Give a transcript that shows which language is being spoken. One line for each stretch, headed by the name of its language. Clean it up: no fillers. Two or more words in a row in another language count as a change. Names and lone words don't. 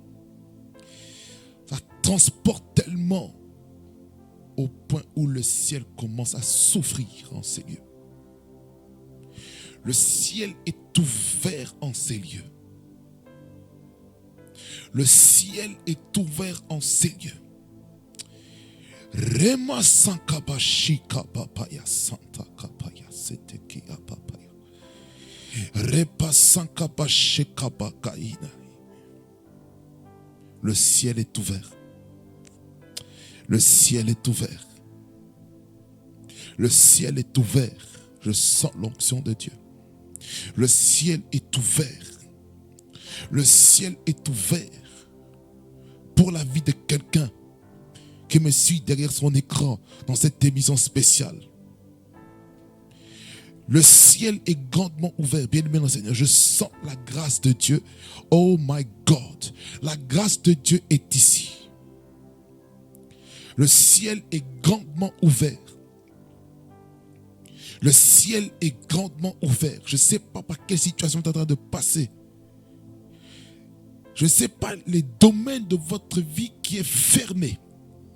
French: Ça transporte tellement au point où le ciel commence à souffrir en ces lieux. Le ciel est ouvert en ces lieux. Le ciel est ouvert en ces lieux. Rema sankabashika papaya santa kapaya setekia papaya. Repa sankabashika bakaina. Le ciel est ouvert. Le ciel est ouvert. Le ciel est ouvert. Je sens l'onction de Dieu. Le ciel est ouvert. Le ciel est ouvert pour la vie de quelqu'un qui me suit derrière son écran dans cette émission spéciale. Le ciel est grandement ouvert. Bien-aimé dans le Seigneur, je sens la grâce de Dieu.
English: Oh my God,
French: la grâce de Dieu est ici. Le ciel est grandement ouvert. Le ciel est grandement ouvert. Je ne sais pas par quelle situation tu es en train de passer. Je ne sais pas les domaines de votre vie qui est fermé.